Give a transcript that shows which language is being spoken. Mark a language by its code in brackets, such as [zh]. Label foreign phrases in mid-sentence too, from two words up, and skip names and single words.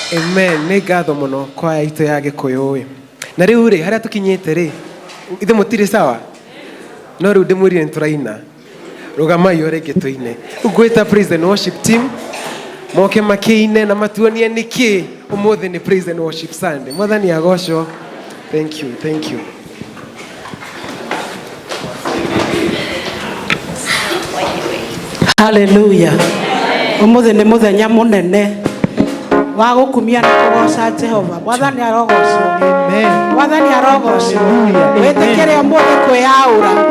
[ki] Amen. Nĩ ngatho mũno kwaya itũ ya Gĩkũyũ ĩ. Na rĩu rĩ harĩa tũkinyĩte rĩ ithe mũtirĩ sawa? No rĩu ndĩmwĩrire nĩtũraina. Rũgamai o rĩngĩ tũine. Ngwĩta [en] praise and worship team [ki] moke makĩine na matuonie nĩkĩ ũmũthĩ nĩ [en] praise and worship Sunday. [ki] Mwathani agocwo. [en] Thank you, thank you. [ki] Hallelujah. Umuthi nĩ mũthenya mũnene wa gũkumia na kũgoca Jehova. Mwathani arogocwo. Amen. Mwathani arogocwo. Wĩtĩkĩre ũmũthĩ kwĩyaũra.